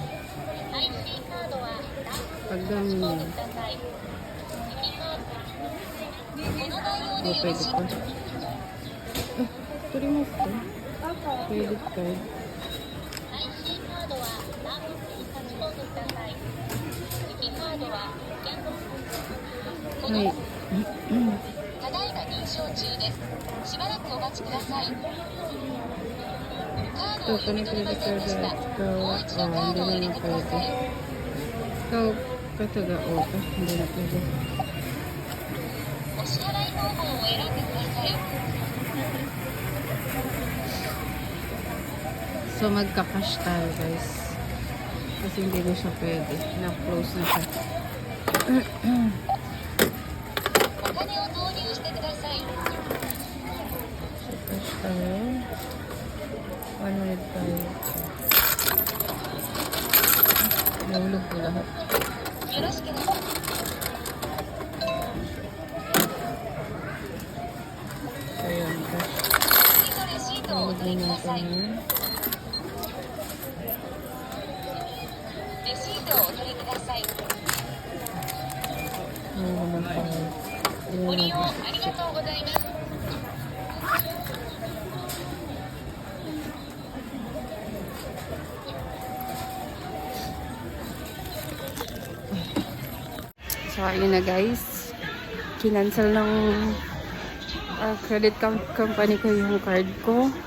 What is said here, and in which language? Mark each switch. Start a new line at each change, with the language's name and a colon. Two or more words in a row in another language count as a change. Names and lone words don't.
Filipino: Pagdami niya. Oh, pwede pa. Pwede mo ito. Credit card. Ay.
Japanese: ただいま認証中です。しばらくお待ちください。カードを入れていませんでした。もう一度カードを入れてください。
Filipino: So, pa taga auto. Hindi na pwede.
Japanese: お支払い方法を選んでください。
Filipino: So magka-cash tayo guys. Kasi hindi na siya pwede. Na-close na siya.
Japanese: お金を投入してください。
Filipino: So cash tayo. 100 tayo. Nahulog po lahat.
Japanese: よろしければ
Filipino: So yun, cash.
Japanese: 次のレシートをお
Filipino: Nahulog
Japanese: 取りく
Filipino: na
Japanese: ださ
Filipino: natin
Japanese: い。
Filipino: yan.
Japanese: レシートをお取りください。 Nahulog na tayo. ご利用ありがとうございます。
Filipino: So, ayun na guys. Kinancel ng credit company ko yung card ko.